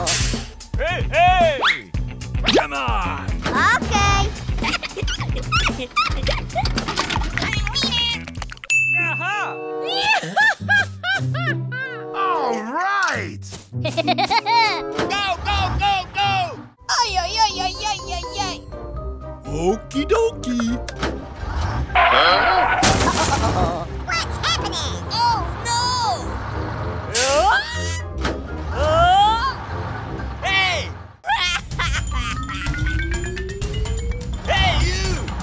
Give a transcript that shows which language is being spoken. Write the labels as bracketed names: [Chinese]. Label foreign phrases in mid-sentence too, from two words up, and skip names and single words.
[English] Hey, hey! Come on! Okay. Go, go, go, go! Ôi ôi ôi ôi ôi ôi ôi. Okie dokie. What's happening? Oh no! Hey! Hey, you!